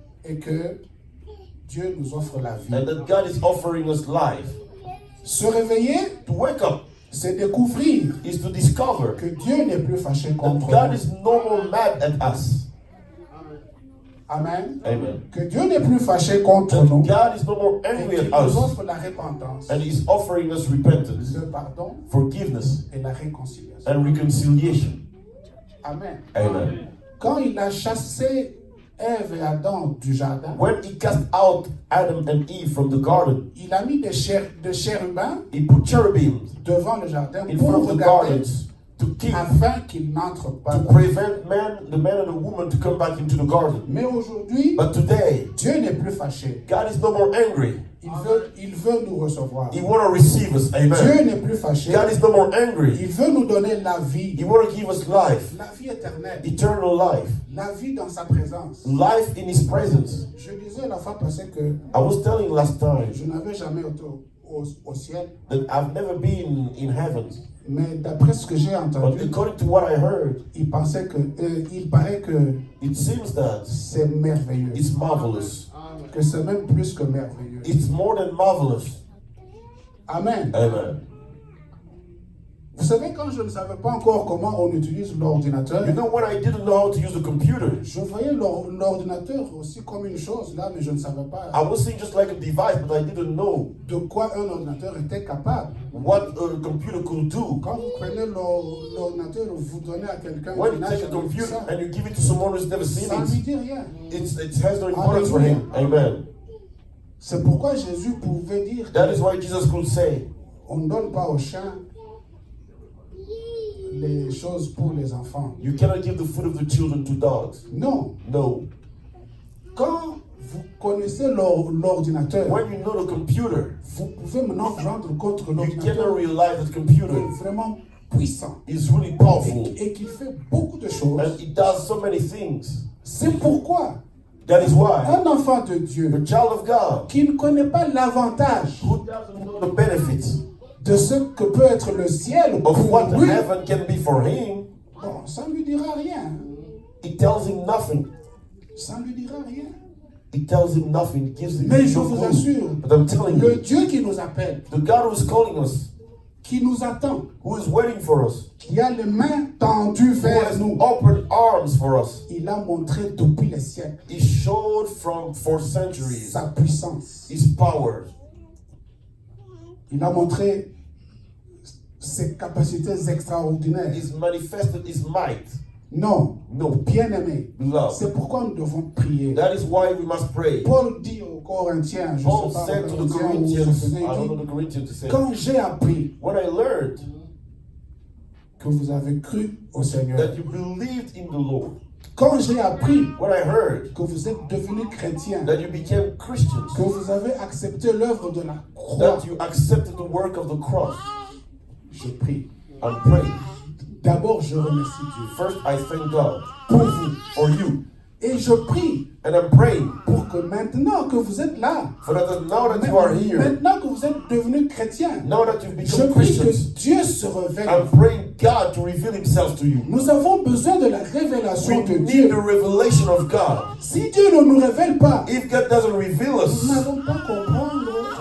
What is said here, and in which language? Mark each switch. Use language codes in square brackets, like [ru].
[fr] et que Dieu nous offre la vie. [en] and that God is offering us life. [fr] Se réveiller, [en] To wake up [fr] c'est découvrir [en] is to discover [fr] que Dieu n'est plus fâché [en] that [fr] contre [en] God [fr] nous. [en] is no more mad at us. [fr] Amen. [en] Amen. [fr] Que Dieu n'est plus fâché contre [en] That [fr] nous [en] God is no more [fr] et [en] angry [fr] qu'il [en] at [fr] nous [en] us [fr] offre la repentance, [en] and is offering us repentance, [fr] le pardon [en] forgiveness, [fr] et la réconciliation. [en] and reconciliation. [fr] Amen. [en] Amen. [fr] Quand il a chassé Ève et Adam du jardin, [en] When he cast out Adam and Eve from the garden, [fr] il a mis des chérubins [en] he put cherubims [fr] devant le jardin [en] in front [fr] pour [en] of the [fr] regarder [en] gardens to keep, [fr] afin qu'ils n'entrent pas. [en] to prevent the man and the woman to come back into the garden. [fr] Mais aujourd'hui, [en] But today, [fr] Dieu n'est plus fâché. [en] God is no more angry. [fr] Il veut nous recevoir. [en] He want to receive us. [fr] Dieu [en] Amen. [fr] n'est plus fâché. [en] God is no more angry. [fr] Il veut nous donner la vie. [en] He want to give us life, [fr] La vie éternelle. [en] eternal life, [fr] La vie dans sa présence. [en] life in His presence. [fr] Je disais la fois passée que [en] I was telling last time [fr] je n'avais jamais été au ciel. [en] that I've never been in heaven, [fr] Mais d'après ce que j'ai [en] but [fr] entendu, [en] according to what I heard, [fr] il paraît que [en] it seems that [fr] c'est merveilleux. [en] it's marvelous. [fr] Que c'est même plus que merveilleux. [en] It's more than marvelous. [fr] Amen. [en] Amen. [fr] Vous savez, quand je ne savais pas encore comment on utilise l'ordinateur, [en] You know, when I didn't know how to use the computer, [fr] je voyais l'ordinateur aussi comme une chose là, mais je ne savais pas [en] I was seeing just like a device, but I didn't know [fr] de quoi un ordinateur était capable. [en] what a computer could do. [fr] Quand vous prenez l'ordinateur, vous donnez à quelqu'un [en] When [fr] qui [en] you [fr] n'a [en] take a [fr] jamais vu [en] computer [fr] ça, [en] and you give it to someone who's never seen [fr] ça ne lui [en] it, [fr] dit rien. [en] it has no importance for him. Amen. [fr] C'est pourquoi Jésus pouvait dire [en] That is why Jesus could say, [fr] on ne donne pas aux chiens les choses pour les enfants. [en] you cannot give the food of the children to dogs. [fr] Non. [en] No. [fr] Quand vous connaissez l'ordinateur, [en] When you know the computer, [fr] vous pouvez maintenant vous rendre compte que [en] you [fr] l'ordinateur [en] cannot realize that computer [fr] est vraiment puissant [en] is really powerful [fr] et qu'il fait beaucoup de choses. [en] and it does so many things. [fr] C'est pourquoi [en] That is why [fr] un enfant de [en] the [fr] Dieu [en] child of God [fr] qui ne connaît pas l'avantage [en] who doesn't know the benefits [fr] de ce que peut être le ciel [en] of [fr] pour [en] what [fr] lui, [en] heaven can be for him, [fr] bon, ça ne lui dira rien. [en] it tells him nothing. [fr] Ça ne lui dira rien. [en] It tells him nothing. It gives him [fr] Mais je [en] no [fr] vous [en] clue. [fr] assure, [en] But I'm telling [fr] le [en] you, [fr] Dieu qui nous appelle, [en] the God who is calling us, [fr] qui nous attend, [en] who is waiting for us, [fr] qui a les mains tendues [en] who [fr] vers [en] has [fr] nous, [en] open arms for us, [fr] il a montré depuis les siècles [en] he showed for centuries [fr] sa puissance. [en] his power. [fr] Il a montré ses capacités extraordinaires. [en] He's manifested his might. [fr] Non, [en] No, [fr] bien-aimé, [en] love. [fr] c'est pourquoi nous devons prier. [en] That is why we must pray. [fr] Paul dit aux Corinthiens, je [en] Paul [fr] ne sais pas [en] said to [fr] aux [en] the [fr] Corinthiens où je [en] Corinthians, [fr] faisais, [en] I don't know [fr] il [en] the Corinthians to [fr] dit, [en] say, [fr] quand j'ai appris [en] when I learned [fr] que vous avez cru au Seigneur, [en] that you believed in the Lord, [fr] quand j'ai appris [en] when I heard [fr] que vous êtes devenus chrétiens, [en] that you became Christians, [fr] que vous avez accepté l'œuvre de la croix, [en] that you accepted the work of the cross, [fr] je prie. [en] and pray. [fr] D'abord, je remercie Dieu [en] First, I thank God [fr] pour vous [en] for you. [fr] Et je prie [en] And I'm praying [fr] pour que maintenant que vous êtes là, [en] for that now that you are here, [fr] maintenant que vous êtes devenus chrétiens, [en] now that you've [fr] je [en] become [fr] prie que [en] Christians, [fr] Dieu se révèle. [en] I'm praying God to reveal himself to you. [fr] Nous avons besoin de la révélation [en] We [fr] de [en] need [fr] Dieu. [en] the revelation of God. [fr] Si Dieu ne nous révèle pas, [en] If God doesn't reveal [fr] nous [en] us, [fr] n'allons pas comprendre